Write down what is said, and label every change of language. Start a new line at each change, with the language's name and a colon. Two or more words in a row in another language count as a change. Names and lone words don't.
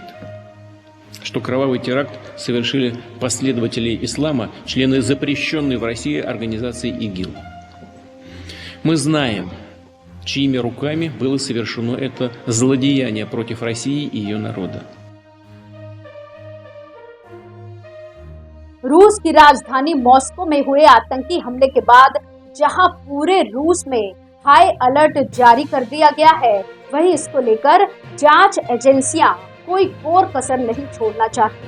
Russian: Что кровавый теракт совершили последователи ислама, члены запрещенной в России организации ИГИЛ. Мы знаем, чьими руками было совершено это злодеяние против России и ее народа.
Hindi: रूस की राजधानी मॉस्को में हुए आतंकी हमले के बाद जहां पूरे रूस में
English: high alert
Hindi: जारी कर दिया गया है, वहीं इसको लेकर जांच एजेंसियां कोई कोर कसर नहीं छोड़ना चाहती।